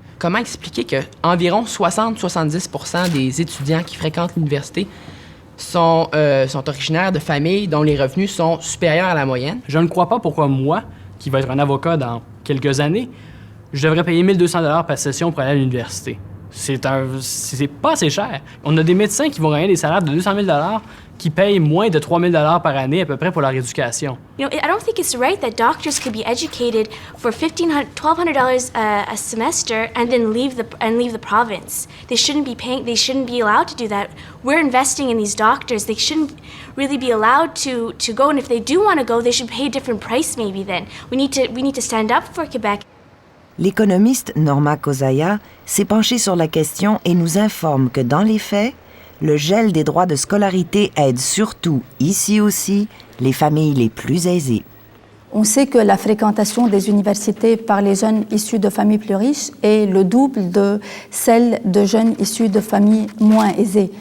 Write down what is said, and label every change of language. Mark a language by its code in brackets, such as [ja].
[fr] Comment expliquer qu'environ 60-70% des étudiants qui fréquentent l'université sont originaires de familles dont les revenus sont supérieurs à la moyenne? Je ne crois pas pourquoi moi, qui vais être un avocat dans quelques années, je devrais payer 1 200 $ par session pour aller à l'université. C'est pas assez cher. On a des médecins qui vont gagner des salaires de 200 000 $ qui payent moins de 3 000 $ par année à peu près pour leur éducation. [en] You know, I don't think it's right that doctors could be educated for $1,200 a semester and then leave the province. They shouldn't be allowed to do that. We're investing in these doctors. They shouldn't really be allowed to go, and if they do want to go, they should pay a different price maybe then. We need to stand up for Quebec. [fr] L'économiste Norma Kozaya s'est penchée sur la question et nous informe que dans les faits, le gel des droits de scolarité aide surtout, ici aussi, les familles les plus aisées. On sait que la fréquentation des universités par les jeunes issus de familles plus riches est le double de celle de jeunes issus de familles moins aisées.